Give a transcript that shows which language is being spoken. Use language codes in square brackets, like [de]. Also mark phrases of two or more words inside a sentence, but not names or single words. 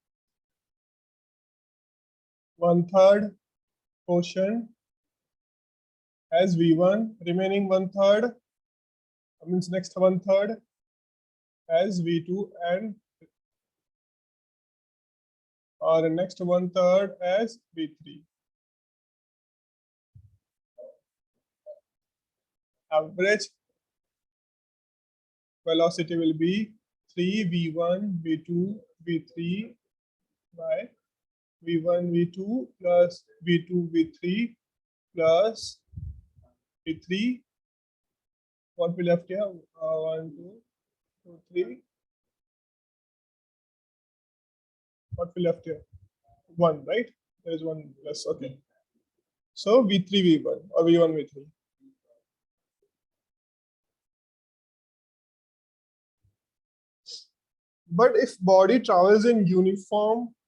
[en] 1/3 portion as v1, remaining 1/3 means next 1/3 as v2 and or next 1/3 as v3. Average velocity will be 3v1 v2 v3 by v1 v2 plus v2 v3 plus v3. What we left here? 1 2 2 3. What we left here? 1, right? There is 1 less. Okay. So v3 v1 or v1 v3. But if body travels in uniform